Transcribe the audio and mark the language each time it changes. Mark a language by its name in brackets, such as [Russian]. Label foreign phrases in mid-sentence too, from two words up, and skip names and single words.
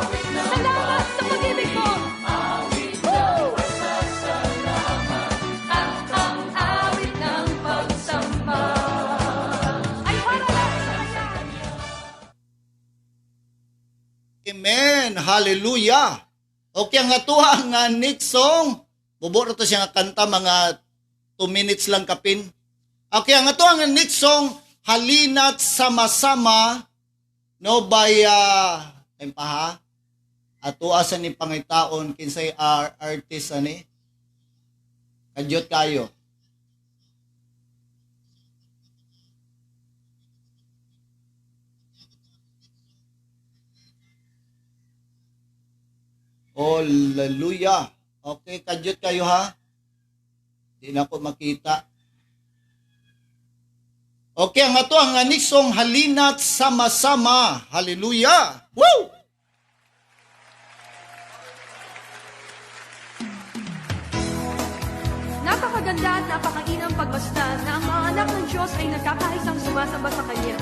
[Filipino] Salamat sa pag-ibig mo. Woo! At ang awit ng pagsamba ay para lang sa Kanya. Amen. Hallelujah. [Cebuano] Okay, ang atuha nga next song. Bubo na to siya nga kanta mga 2 minutes lang kapin. Okay, ang atuha nga next song, Halina't Sama-sama, no, by ayun pa ha. Atuha sa ni pangitaon kinsay artist ani. Kadyot kayo. Hallelujah. Okay, kadyot kayo ha. Di na ko makita. Okay, ang ato ang next song, Halina't Sama-sama. Hallelujah. Woo! [Filipino] Napakaganda at napakainam pagmasdan na ang mga anak ng Diyos ay nagkakaisang sumasamba sa Kanya.